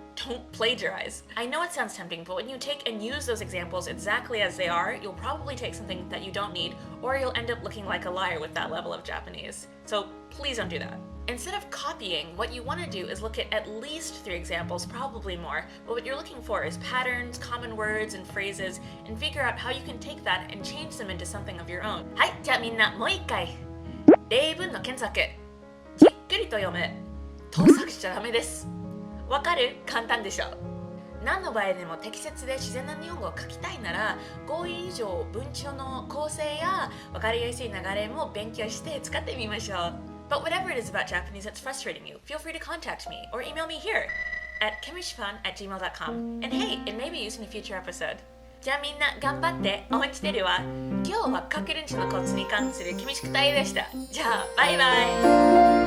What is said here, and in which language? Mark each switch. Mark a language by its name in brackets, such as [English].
[English] don't plagiarize. I know it sounds tempting, but when you take and use those examples exactly as they are, you'll probably take something that you don't need, or you'll end up looking like a liar with that level of Japanese. So please don't do that. Instead of copying, what you want to do is look at least 3 examples, probably more, but what you're looking for is patterns, common words, and phrases, and figure out how you can take that and change them into something of your own. [Japanese] はい、じゃあみんなもう一回。例文の検索。じっくりと読む。盗作しちゃダメです。わかる？簡単でしょ。何の場合でも適切で自然な日本語を書きたいなら、語彙以上文章の構成やわかりやすい流れも勉強して使ってみましょう。 [English] But whatever it is about Japanese that's frustrating you, feel free to contact me or email me here at KemushiChan@gmail.com. And hey, it may be used in a future episode. [Japanese] じゃあみんな頑張ってお待ちしてるわ。今日は書く練習のコツに関するケミシクタイでした。じゃあバイバイ。